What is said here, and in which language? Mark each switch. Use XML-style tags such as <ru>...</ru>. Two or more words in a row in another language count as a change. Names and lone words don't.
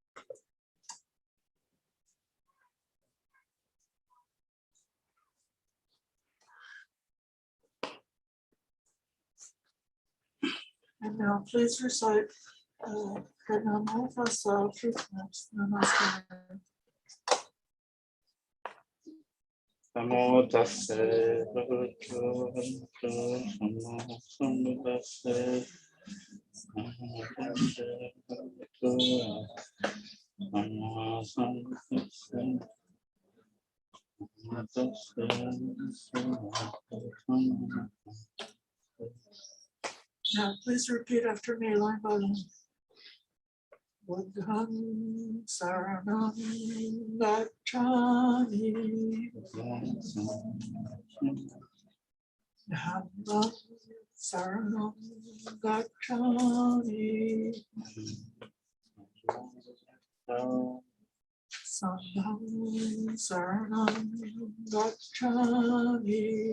<en>And now please recite Pranamo Vassa 3 times. Namaskar.</en> <pi>Namo tassa bhagavato namo sambuddhassa namo tassa bhagavato namo sambuddhassa namo tassa bhagavato.</pi> <en>Now please repeat after me line by line.</en> <pi>Buddham Saranam Gacchami. Dhamma Saranam Gacchami. Sangham Saranam Gacchami.</pi>